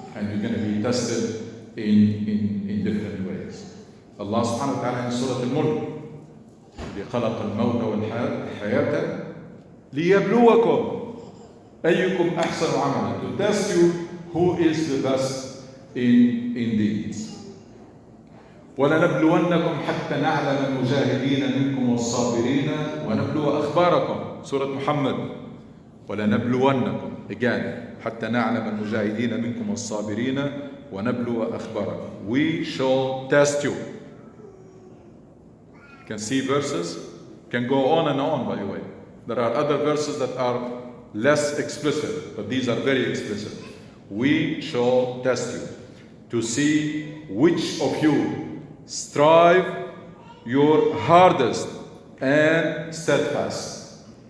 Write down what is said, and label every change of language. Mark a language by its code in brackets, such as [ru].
[en] And you're going to be tested in different ways. Allah subhanahu wa ta'ala in Surah Al-Mulk, [ar] خلق الموت والحياة ليبلوكم أيكم أحسن عملا, [en] to test you who is the best in deeds. [ar] ولنبلونكم حتى نعلم المجاهدين منكم والصابرين ونبلو أخباركم. [en] Surah Muhammad. [ar] ولنبلونكم [en] again [ar] حتى نعلم المجاهدين منكم والصابرين ونبلو أخباركم. [en] We shall test you. You can see verses, can go on and on, by the way. There are other verses that are less explicit, but these are very explicit. We shall test you to see which of you strive your hardest and steadfast.